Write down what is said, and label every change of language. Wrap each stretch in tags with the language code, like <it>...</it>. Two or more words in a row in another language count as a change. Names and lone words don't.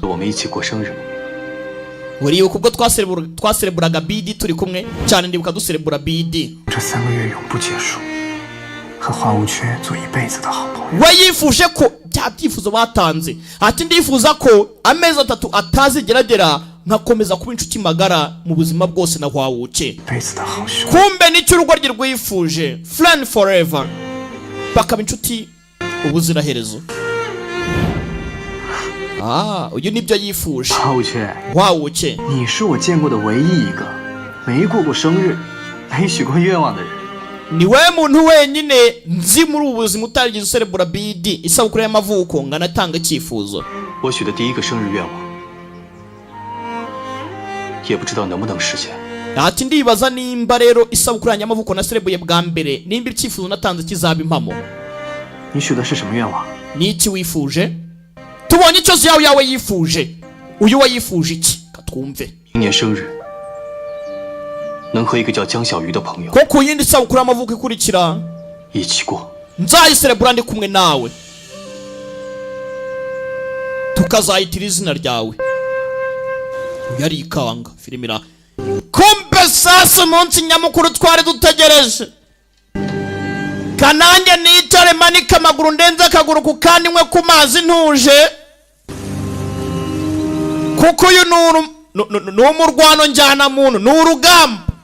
<zh>我们一起过生日吗？</zh> <rw>uribuka ubwo twasereburaga BD turi kumwe cyane, ndibuka duserebura BD.</rw> <zh>这3个月永不结束，和花无缺做一辈子的好朋友。</zh> <rw>we yifuje ko bya byifuzo batanze, ati ndifuza ko amezi 3 atazigeragera nkakomeza kuba inshuti magara mu buzima bwose na Hwawuke.</rw> <zh>一辈子的好兄弟。</zh> <rw>kumbe nicyo urugo rye rwifuje,</rw> <en>friend forever,</en> <rw>bakaba inshuti ubuziraherezo. uyu nibyo yifuje.</rw> <zh>花无缺，</zh> <rw>Hwawuke</rw> <zh>你是我见过的唯一一个没过过生日、没许过愿望的人。</zh> <rw>ni we muntu wenyine nzi muri ubu buzima utarigeze userebura BD isabukuru y'amavuko ngo anatanga icyifuzo.</rw> <zh>我许的第一个生日愿望，也不知道能不能实现。</zh> <rw>ati ndibaza nimba rero isabukuru yanjye y'amavuko naserebuye bwa mbere nimba icyifuzo natanze kizaba impamo.</rw> <zh>你许的是什么愿望？</zh> <rw>ni iki wifuje? tubonye icyo yawe yifuje. uyu we yifuje iki? katwumve.</rw> <zh>明年生日能和一个叫江小鱼的朋友</zh> <rw>ko ku yindi sabukuru y'amavuko ikurikira</rw> <zh>一起过。</zh> <rw>nzayiserebura ndi kumwe nawe, tukazayitira izina ryawe. yari ikanga filimira. kumbe sasa umunsi nyamukuru twari dutegereje, kanange nitare manika amaguru ndenze akaguru ku kandi nkwe ku mazi ntuje, kuko uyu ni umurwano njyana muntu, ni urugamba.</rw>